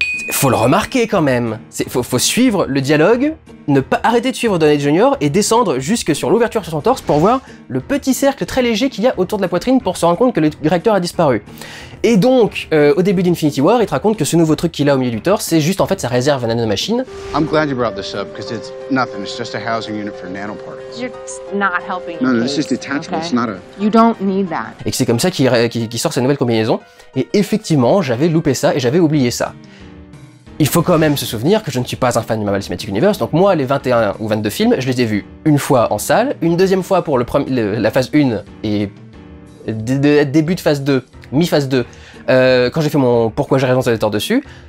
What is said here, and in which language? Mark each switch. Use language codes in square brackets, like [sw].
[fr] Faut le remarquer quand même, faut suivre le dialogue, ne pas arrêter de suivre Downey Jr. et descendre jusque sur l'ouverture sur son torse pour voir le petit cercle très léger qu'il y a autour de la poitrine pour se rendre compte que le réacteur a disparu. Et donc, au début d'Infinity War, il te raconte que ce nouveau truc qu'il a au milieu du torse, c'est juste en fait sa réserve à nanomachine. [en] I'm glad you brought this up because it's nothing. It's just a housing unit for nanoparticles. You're not helping. No, it's just detachable. Okay? It's not a. You don't need that. [fr] Et que c'est comme ça qu'il sort sa nouvelle combinaison. Et effectivement, j'avais loupé ça et j'avais oublié ça. Il faut quand même se souvenir que je ne suis pas un fan du Marvel Cinematic Universe, donc moi, les 21 ou 22 films, je les ai vus une fois en salle, une deuxième fois pour la phase 1 et début de phase 2, mi-phase 2, quand j'ai fait mon Pourquoi j'ai raison, ça tort dessus.